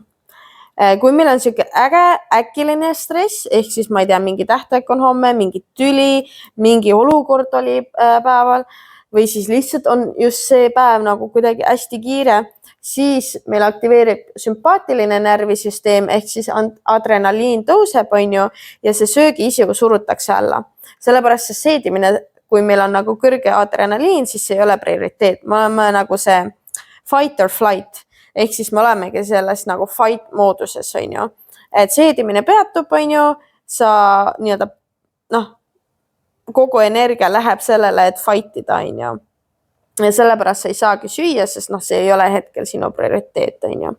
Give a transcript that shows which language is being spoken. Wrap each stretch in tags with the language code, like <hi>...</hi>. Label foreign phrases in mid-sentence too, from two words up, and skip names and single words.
<et>Kui meil on siuke äkiline stress, ehk siis ma ei tea, mingi tähtaeg on homme, mingi tüli, mingi olukord oli päeval, või siis lihtsalt on just see päev nagu kuidagi hästi kiire, siis meil aktiveerib sümpaatiline närvisüsteem, ehk siis adrenaliin tõuseb, on ju, ja see söögiisiu surutakse alla. Sellepärast see seedimine, kui meil on nagu kõrge adrenaliin, siis see ei ole prioriteet. Me oleme nagu see</et> <en>fight or flight.</en> <et>Ehk siis me olemegi selles nagu fight mooduses, on ju. Et seedimine peatub, on ju, sa nii-öelda, kogu energia läheb sellele, et fightida, on ju. Ja sellepärast sa ei saagi süüa, sest see ei ole hetkel sinu prioriteet, on ju.</et>